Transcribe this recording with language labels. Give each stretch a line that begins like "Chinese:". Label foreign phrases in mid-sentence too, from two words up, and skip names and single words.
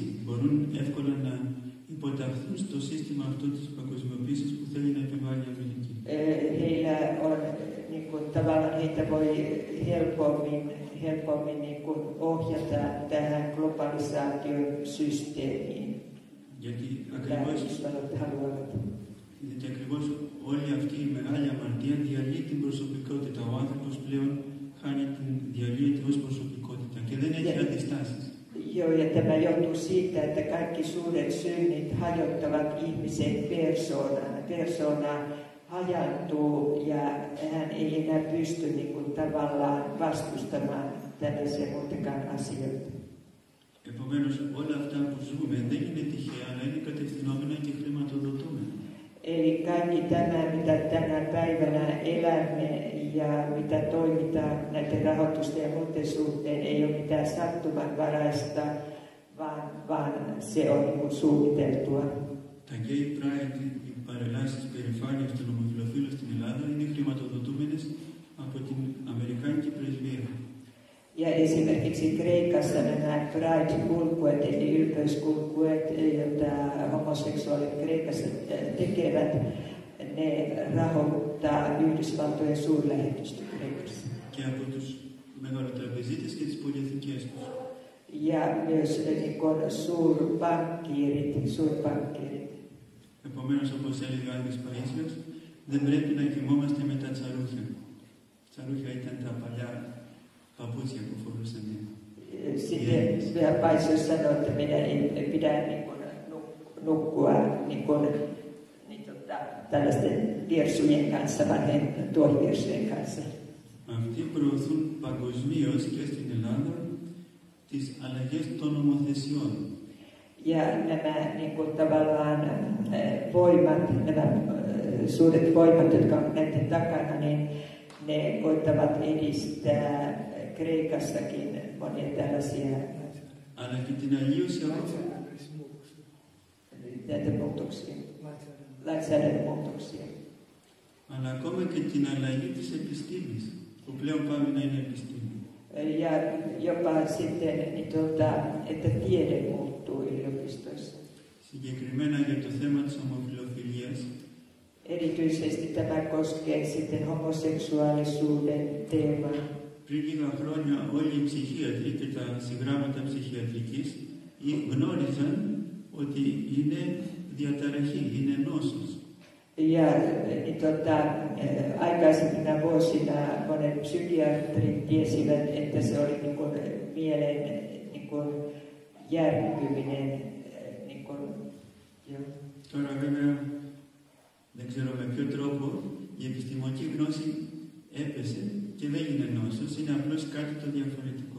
Greek: Μπορούν εύκολα να υποταχθούν στο σύστημα αυτό της παγκοσμιοποίησης που θέλει να επιβάλλει η Αμερική.
Finnish: Heillä on tavallaan heitä voi helpommin ohjata tähän globalisaation systeemiin.
Greek: Γιατί ακριβώς όλη αυτή η μεγάλη αμαρτία διαλύει την προσωπικότητα. Ο άνθρωπος πλέον διαλύεται ως προσωπικότητα και δεν έχει αντιστάσεις.
Finnish: Joo, ja tämä johtuu siitä, että kaikki suuret synnit hajottavat ihmisen persoonaa hajantuu ja hän ei enää pysty tavallaan vastustamaan tällaisia muitakaan asioita.
Greek: Επομένως, όλα αυτά που ζούμε δεν είναι τυχαία, αλλά είναι κατευθυνόμενα και χρηματοδοτούμενα.
Finnish: Eli kaikki tämä, mitä tänä päivänä elämme ja mitä toimitaan näiden rahoitusten ja muiden suhteen, ei ole mitään sattumanvaraista, vaan se on suunniteltua.
Greek: Τα
English: gay pride,
Greek: οι παρελάσεις περηφάνειας των ομοφυλοφίλων στην Ελλάδα είναι χρηματοδοτούμενες από την Αμερικάνικη πρεσβεία.
Finnish: Ja esimerkiksi Kreikassa nämä pride-kulkuet, eli ylpeyskulkuet, joita homoseksuaalit Kreikassa tekevät, ne rahoittaa Yhdysvaltojen suurlähetystö Kreikassa.
Greek: Και από τους μεγαλοτραπεζίτες και τις πολυεθνικές τους.
Finnish: Ja myös suurpankkiirit.
Greek: Επομένως, όπως έλεγε ο Άγιος Παΐσιος, δεν πρέπει να κοιμόμαστε με τα τσαρούχια. Τσαρούχια ήταν τα παλιά παπούτσια που φορούσαν.
Finnish: Sitten Paisius sanoi, että meidän ei pidä nukkua tällaisten virsujen kanssa, vaan tuohivirsujen kanssa.
Greek: Αυτοί προωθούν παγκοσμίως και στην Ελλάδα τις αλλαγές των νομοθεσιών.
Finnish: Ja nämä tavallaan voimat, nämä suuret voimat, jotka on näiden takana, niin ne koittavat edistää Kreikassakin monia tällaisia
Greek: Αλλά και την αλλίωση
Finnish: lainsäädäntömuutoksia.
Greek: Αλλά ακόμα και την αλλαγή της επιστήμης, που πλέον πάμε να είναι επιστήμη.
Finnish: Ja jopa sitten, että tiede muuttuu yliopistoissa.
Greek: Συγκεκριμένα για το θέμα της ομοφυλοφιλίας,
Finnish: Erityisesti tämä koskee sitten homoseksuaalisuuden teemaa.
Greek: πριν λίγα χρόνια όλοι οι ψυχίατροι και τα συγγράμματα ψυχιατρικής γνώριζαν ότι είναι διαταραχή, είναι νόσος.
Finnish: Ja niin aikaisempina vuosina monet psykiatrit tiesivät, että se oli niin kuin mielen niin kuin järkyminen. Niin kuin, jo.
Greek: Τώρα βέβαια δεν ξέρω με ποιο τρόπο η επιστημονική γνώση έπεσε και δεν είναι νόσος, είναι απλώς κάτι το διαφορετικό.